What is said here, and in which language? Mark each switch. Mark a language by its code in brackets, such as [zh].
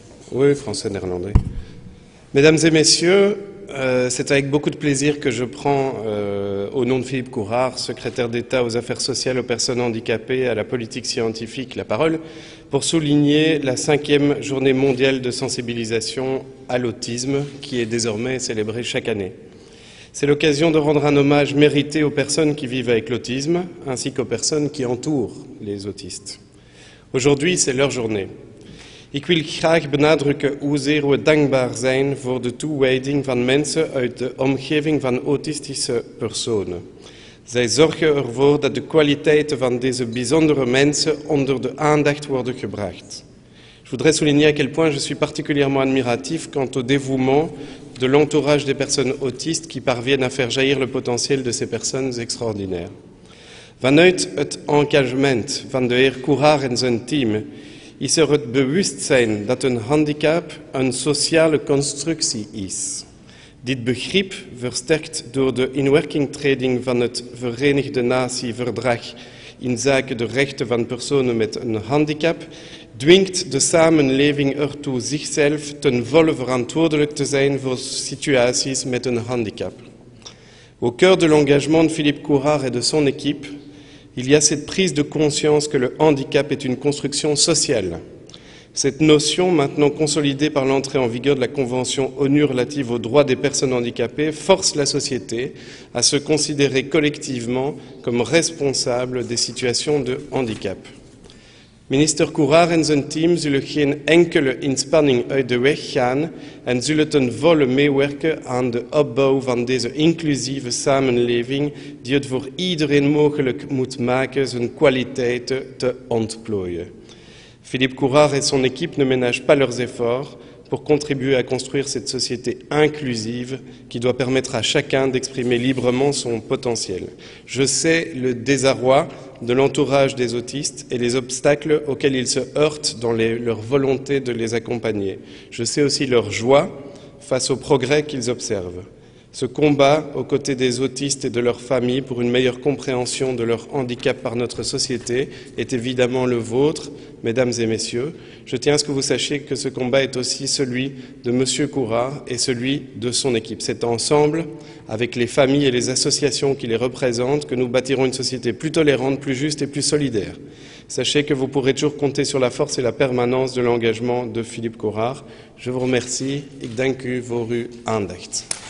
[fr] Oui, français, néerlandais. Mesdames et messieurs, c'est avec beaucoup de plaisir que je prends, au nom de Philippe Courard, secrétaire d'État aux affaires sociales, aux personnes handicapées et à la politique scientifique, la parole, pour souligner la 5e journée mondiale de sensibilisation à l'autisme, qui est désormais célébrée chaque année. C'est l'occasion de rendre un hommage mérité aux personnes qui vivent avec l'autisme, ainsi qu'aux personnes qui entourent les autistes. Aujourd'hui, c'est leur journée. [nl] Ik wil graag benadrukken hoezeer we dankbaar zijn voor de toewijding van mensen uit de omgeving van autistische personen. Zij zorgen ervoor dat de kwaliteiten van deze bijzondere mensen onder de aandacht worden gebracht. [fr] Je voudrais souligner à quel point je suis particulièrement admiratif quant au dévouement de l'entourage des personnes autistes qui parviennent à faire jaillir le potentiel de ces personnes extraordinaires. [nl] Vanuit het engagement van de heer Courard en zijn team is er het bewustzijn dat een handicap een sociale constructie is. Dit begrip, versterkt door de inwerkingtreding van het Verenigde Natieverdrag inzake de rechten van personen met een handicap, dwingt de samenleving ertoe zichzelf ten volle verantwoordelijk te zijn voor situaties met een handicap. [fr] Au cœur de l'engagement de Philippe Courard et de son équipe, il y a cette prise de conscience que le handicap est une construction sociale. Cette notion, maintenant consolidée par l'entrée en vigueur de la Convention ONU relative aux droits des personnes handicapées, force la société à se considérer collectivement comme responsable des situations de handicap. [nl] Minister Courard en zijn team zullen geen enkele inspanning uit de weg gaan en zullen ten volle meewerken aan de opbouw van deze inclusieve samenleving die het voor iedereen mogelijk moet maken zijn kwaliteiten te ontplooien. [fr] Philippe Courard et son équipe ne ménagent pas leurs efforts pour contribuer à construire cette société inclusive qui doit permettre à chacun d'exprimer librement son potentiel. Je sais le désarroi de l'entourage des autistes et les obstacles auxquels ils se heurtent dans leur volonté de les accompagner. Je sais aussi leur joie face aux progrès qu'ils observent. Ce combat aux côtés des autistes et de leurs familles pour une meilleure compréhension de leur handicap par notre société est évidemment le vôtre, mesdames et messieurs. Je tiens à ce que vous sachiez que ce combat est aussi celui de Monsieur Courard et celui de son équipe. C'est ensemble, avec les familles et les associations qui les représentent, que nous bâtirons une société plus tolérante, plus juste et plus solidaire. Sachez que vous pourrez toujours compter sur la force et la permanence de l'engagement de Philippe Courard. Je vous remercie. [nl] Ik dank u voor uw aandacht.